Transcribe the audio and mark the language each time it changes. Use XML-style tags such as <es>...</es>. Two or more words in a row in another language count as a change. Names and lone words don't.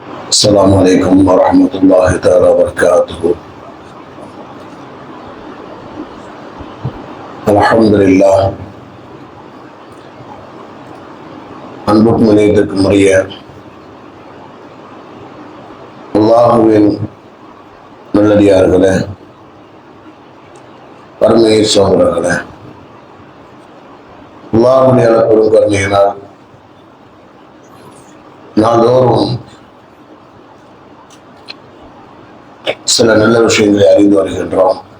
<ar>السلام عليكم ورحمة الله تعالى وبركاته. الحمد لله.</ar> <ta>அன்புக்கும் இணையத்திற்கும் உரிய அல்லாஹுவின் நல்லடியார்களே, கருணையை சோதரர்களே, அல்லாஹுடைய பெரும் கருணையினால் நாள்தோறும் சில நல்ல விஷயங்களை அறிந்து வருகின்றோம்.</ta>